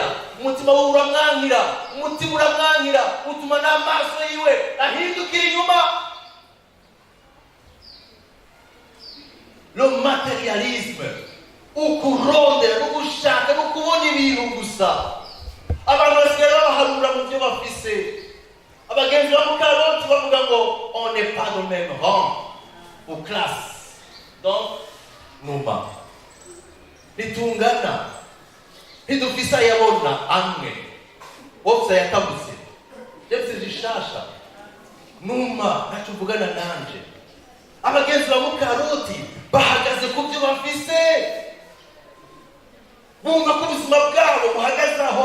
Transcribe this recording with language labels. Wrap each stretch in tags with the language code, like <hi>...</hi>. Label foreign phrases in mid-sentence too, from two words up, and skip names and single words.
<rn>Umutima we uramwankira, utuma n'amaso yiwe ahindukira inyuma.</rn> <fr>Le materialisme,</fr> <rn>ukurondera, ugushaka, ukubona ibintu gusa. Abantu basigaye babaharura mu byo bafise. Abagenzi ba Mukaroti bavuga ngo</rn> <fr>on n'est pas de même rang ou classe,</fr> <rn>donc numa nitungana, ntidufise ayabona amwe, bose yatabutse, byose zishasha, numa ntacyo uvugana nanje. Abagenzi ba Mukaroti bahagaze ku byo bafise, bumva ko ubuzima bwabo buhagaze aho.</rn>